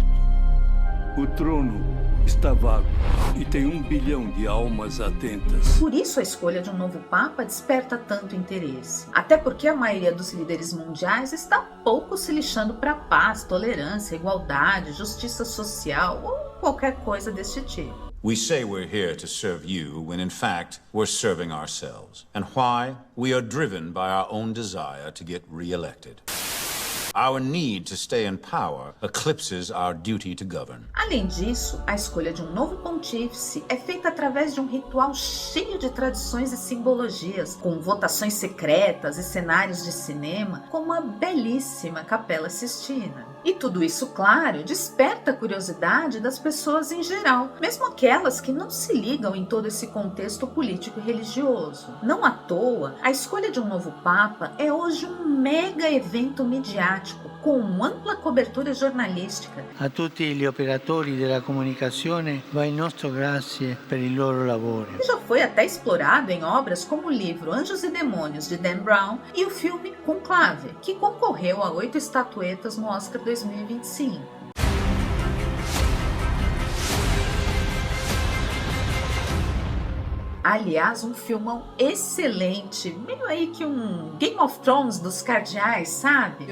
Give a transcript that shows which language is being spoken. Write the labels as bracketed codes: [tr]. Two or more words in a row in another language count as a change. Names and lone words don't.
[pt] O trono está vago e tem 1 bilhão de almas atentas. Por isso a escolha de um novo Papa desperta tanto interesse. Até porque a maioria dos líderes mundiais está pouco se lixando para paz, tolerância, igualdade, justiça social ou qualquer coisa desse tipo. [en] We say we're here to serve you when in fact we're serving ourselves. And why? We are driven by our own desire to get re-elected. Our need to stay in power eclipses our duty to govern. [pt] Além disso, a escolha de um novo pontífice é feita através de um ritual cheio de tradições e simbologias, com votações secretas e cenários de cinema, como a belíssima Capela Sistina. E tudo isso, claro, desperta a curiosidade das pessoas em geral, mesmo aquelas que não se ligam em todo esse contexto político e religioso. Não à toa, a escolha de um novo Papa é hoje um mega evento midiático, com ampla cobertura jornalística. [it] A tutti gli operatori della comunicazione va il nostro grazie per il loro lavoro. [pt] E já foi até explorado em obras como o livro Anjos e Demônios, de Dan Brown, e o filme Conclave, que concorreu a 8 estatuetas no Oscar 2025. Aliás, um filmão excelente, meio aí que um Game of Thrones dos cardeais, sabe?